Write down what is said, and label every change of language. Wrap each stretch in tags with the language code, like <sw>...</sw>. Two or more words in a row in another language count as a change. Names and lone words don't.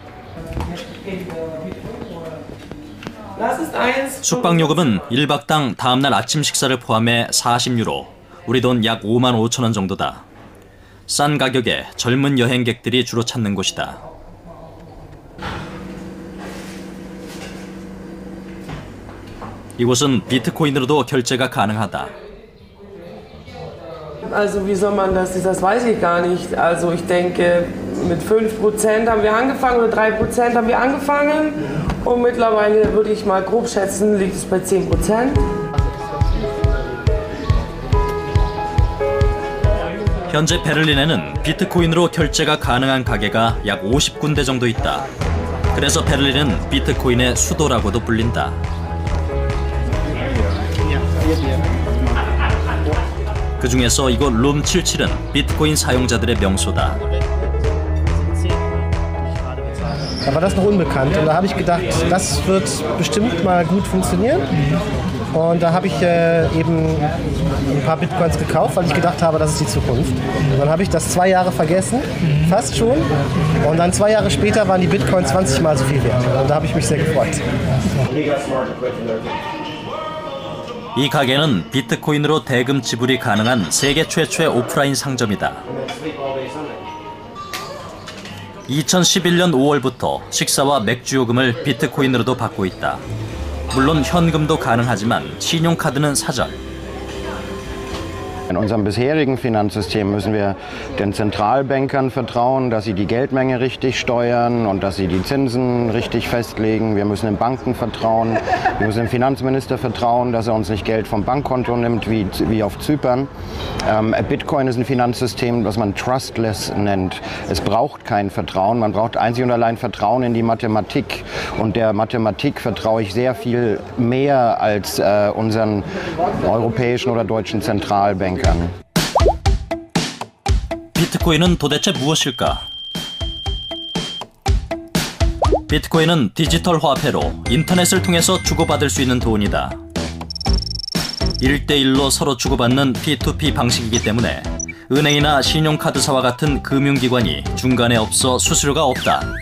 <ko>숙박요금은 1박당 다음날 아침 식사를 포함해 40유로, 우리 돈 약 5만 5천 원 정도다. 싼 가격에 젊은 여행객들이 주로 찾는 곳이다. 이곳은 비트코인으로도 결제가 가능하다.</ko> <de>Also wie soll man das? Das weiß ich gar nicht. Also ich denke, mit 5% haben wir angefangen oder 3% haben wir angefangen und mittlerweile würde ich mal grob schätzen, liegt es bei 10%.</de> <ko>현재 베를린에는 비트코인으로 결제가 가능한 가게가 약 50군데 정도 있다. 그래서 베를린은 비트코인의 수도라고도 불린다. 그 중에서 이곳 룸77은 비트코인 사용자들의 명소다.</ko> <de>Da war das noch unbekannt und da habe ich gedacht, das wird bestimmt mal gut funktionieren. Und da habe ich eben ein paar Bitcoins gekauft, weil ich gedacht habe, das ist die Zukunft. Und dann habe ich das 2 Jahre vergessen, fast schon. Und dann 2 Jahre später waren die Bitcoins 20 Mal so viel wert. Und da habe ich mich sehr gefreut.</de> <ko>이 가게는 비트코인으로 대금 지불이 가능한 세계 최초의 오프라인 상점이다. 2011년 5월부터 식사와 맥주 요금을 비트코인으로도 받고 있다. 물론 현금도 가능하지만 신용카드는 사절.</ko> <de>In unserem bisherigen Finanzsystem müssen wir den Zentralbankern vertrauen, dass sie die Geldmenge richtig steuern und dass sie die Zinsen richtig festlegen. Wir müssen den Banken vertrauen, wir müssen dem Finanzminister vertrauen, dass er uns nicht Geld vom Bankkonto nimmt, wie auf Zypern. Bitcoin ist ein Finanzsystem, was man trustless nennt. Es braucht kein Vertrauen, man braucht einzig und allein Vertrauen in die Mathematik. Und der Mathematik vertraue ich sehr viel mehr als unseren europäischen oder deutschen Zentralbankern.</de> <ko>비트코인은 도대체 무엇일까? 비트코인은 디지털 화폐로 인터넷을 통해서 주고받을 수 있는 돈이다. 1대1로 서로 주고받는 P2P 방식이기 때문에 은행이나 신용카드사와 같은 금융기관이 중간에 없어 수수료가 없다.</ko>